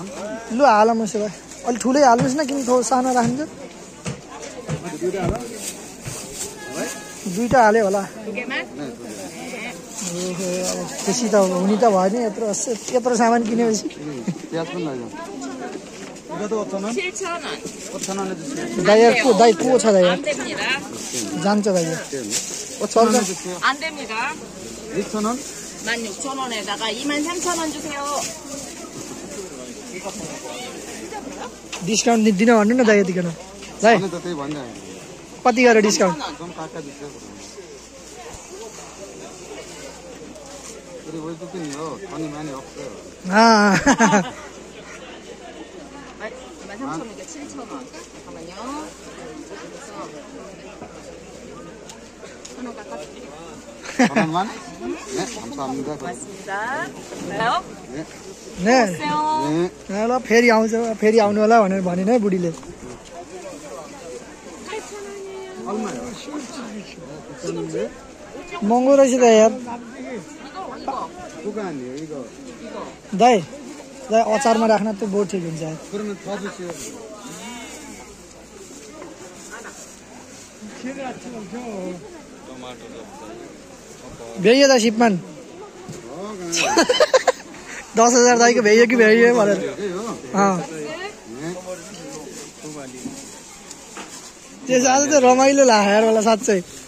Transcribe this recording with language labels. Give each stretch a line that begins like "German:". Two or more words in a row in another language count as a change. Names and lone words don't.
Nepali: लु हालौँ उसो भए अलिक ठुलै हाल्नुहोस् न किन थोरै सानो राख्नु दुईटा हाल्यो होला
Korean: 2개만?
Nepali: ओहो अब खुसी त हुने त भयो नि यत्रो सामान किनेपछि प्याज पनि लैजाउँ
Korean: 이거 도 5,000원? 7,000원. 5,000원에 주세요.
Nepali: दाइ को छ दाइ
Korean: 안 됩니다.
Nepali: जान्छ दाइ
Korean: 5,000원에 주세요. 안 됩니다. 6,000원? 16,000원에다가 23,000원 주세요.
Nepali: डिस्काउन्ट दिनु भन्नु न दाइ यतिकन दाइ अनि त त्यही भन्दै कति गरेर डिस्काउन्ट एकदम काका दिन्छ
Korean: 그리고 이것도 요 돈이 많이 없어요. 23,000원이니까 7,000원. 잠깐만요. 그래서 1,000원 깎아드릴게요. 1,000원만? 네, 감사합니다. 고맙습니다. 가요? 네. ने 오세요. 네.
Nepali: ल फेरि आउँछ फेरि आउनु होला भनेर भनेन है बुढीले
Korean: 얼마요?
Nepali: महँगो रहेछ त यार
Korean: 누가 아니에요, 이거.
Nepali: दाइ दाइ अचारमा राख्न त बहुत ठिक हुन्छ
Korean: 그러면 더 주세요.
Nepali: भ्याइयो त सिपमान 10,000 दाइको भ्याइयो कि भ्याइयो भनेर त्यस आज त रमाइलो लाग्यो यार मलाई साँच्चै